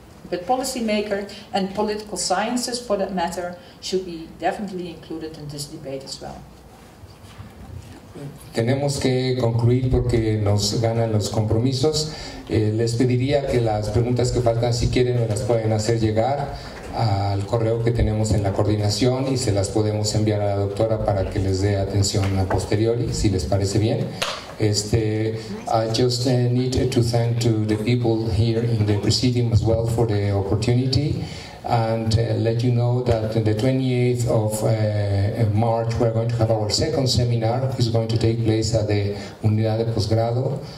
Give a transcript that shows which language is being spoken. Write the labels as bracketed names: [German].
[English] But policymakers and political sciences, for that matter, should be definitely included in this debate as well. [Spanish] Tenemos que concluir porque nos ganan los compromisos. Les pediría que las preguntas que faltan, si quieren, me las pueden hacer llegar al correo que tenemos en la coordinación y se las podemos enviar a la doctora para que les dé atención a posteriori, si les parece bien. [English] I just need to thank to the people here in the presidium as well for the opportunity, and let you know that on the 28th of March we're going to have our second seminar, which is going to take place at the Unidad de Posgrado.